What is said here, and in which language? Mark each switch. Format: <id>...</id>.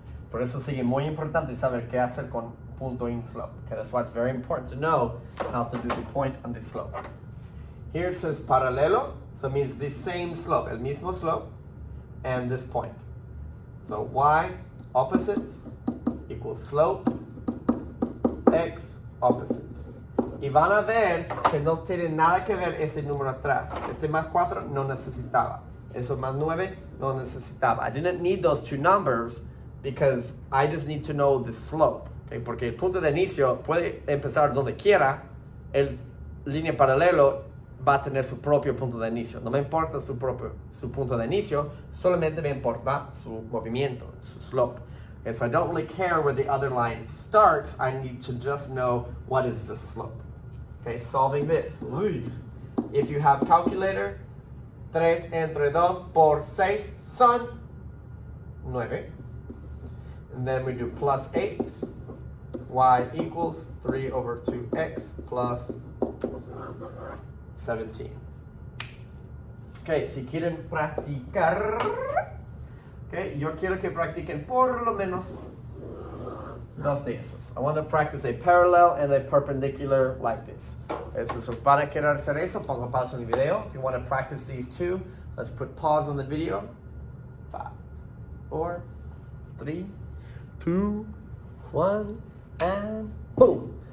<es>Por eso sigue muy importante saber qué hacer con punto in slope.</es> <en>Okay, that's why it's very important to know how to do the point and the slope. Here it says paralelo, so it means the same slope,</en> <es>el mismo slope,</es> <en>and this point. So y opposite equals slope x opposite.</en> <es>Y van a ver que no tiene nada que ver ese número atrás. Ese +4 no necesitaba. Eso +9 no necesitaba.</es> <en>I didn't need those two numbers because I just need to know the slope. Okay?</en> <es>Porque el punto de inicio puede empezar donde quiera. El línea paralelo va a tener su propio punto de inicio. No me importa su punto de inicio, solamente me importa su movimiento, su slope.</es> <en>Okay, so I don't really care where the other line starts. I need to just know what is the slope. Okay, solving this. If you have calculator,</en> <es>3 entre 2 por 6 son 9.</es> <en>And then we do +8. Y equals 3/2x plus 17.</en> <es>Okay, si quieren practicar, okay, yo quiero que practiquen por lo menos 2 de esos.</es> <en>I want to practice a parallel and a perpendicular like this.</en> <es>Okay, so van a querer hacer eso, pongo pausa en el video.</es> <en>If you want to practice these two, let's put pause on the video. 5, 4, 3, 2, 1, and boom.</en>